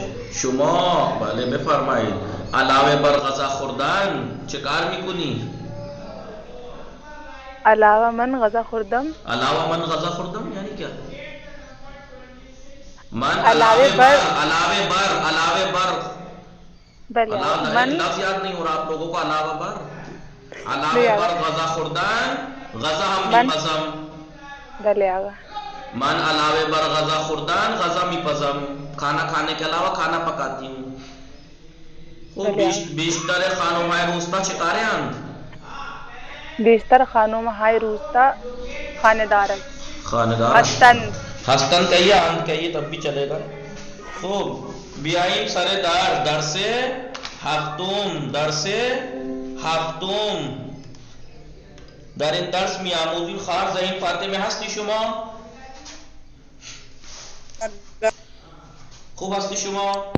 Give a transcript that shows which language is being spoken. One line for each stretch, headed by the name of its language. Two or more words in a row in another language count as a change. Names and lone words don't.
Persian: شما بله بفرمایید علاوه بر غذا خوردن چه کار میکنی؟ علاوه من غذا خوردم. علاوه من غذا خوردم
Urdu: یعنی کیا؟
Persian: من علاوه بر بله من
Urdu: لفظ یاد نہیں ہو رہا آپ لوگوں کو.
Persian: علاوہ بر غذا خوردن غذا ہم میپزم. بله آقا. من علاوه بر غذا خوردن غذا میپزم.
Urdu: کھانا کھانے کے علاوہ کھانا پکاتی ہوں.
Persian: بیشتر خانم‌های روستا چه کارند؟ بیشتر خانم‌های روستا خانه‌دارند. خانه‌دار ہستن
Urdu: کہیے، آن کہیے تب بھی چلے گا.
Persian: خوب. بیاییم سر درس هفتم. در این درس می‌آموزیم خواهر ذهین فاطمه هستی شما؟ خوب هستی شما؟